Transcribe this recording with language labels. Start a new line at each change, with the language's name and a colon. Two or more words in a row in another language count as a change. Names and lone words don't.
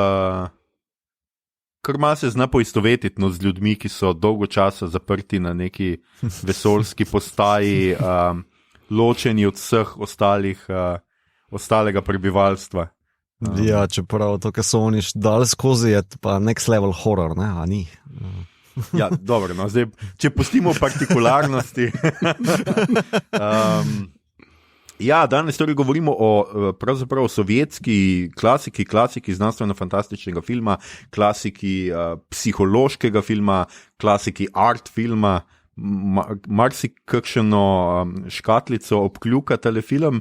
Slovenian: se zna poistovetiti z ljudmi, ki so dolgo časa zaprti na neki vesoljski postaji, ločeni od vseh ostalega prebivalstva. Ja, čeprav to, kar so oni dali skozi, je pa
English: next level horror,
Slovenian: ne, a ni? Ja, dobro, no, zdaj, če pustimo partikularnosti. Ja, danes torej govorimo pravzaprav o sovjetski klasiki znanstveno-fantastičnega filma, klasiki psihološkega filma, klasiki art filma, marsikakšno škatlico obkljuka tale film.